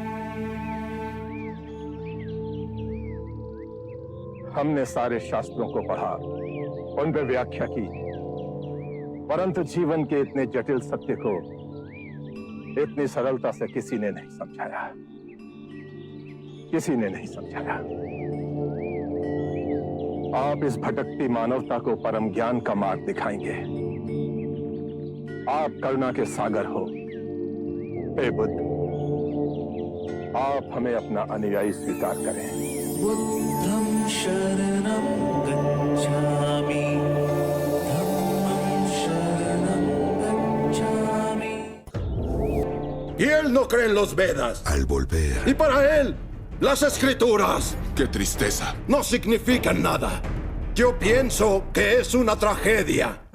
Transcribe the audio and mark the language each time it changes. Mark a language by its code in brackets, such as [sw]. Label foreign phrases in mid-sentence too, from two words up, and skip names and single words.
[hi] हमने सारे शास्त्रों को पढ़ा, उन पर व्याख्या की, परंतु जीवन के इतने जटिल सत्य को इतनी सरलता से किसी ने नहीं समझाया, किसी ने नहीं समझाया। आप इस भटकती मानवता को परम ज्ञान का मार्ग दिखाएंगे। आप करुणा के सागर हो। हे बुद्ध, आप हमें अपना अनुयायी स्वीकार करें। [pi] बुद्धं शरणं गच्छामि, धम्मं शरणं गच्छामि. [es] Y él no cree en los Vedas. Al volver. Y para él, las escrituras. ¡Qué tristeza! No significan nada. Yo pienso que es una tragedia.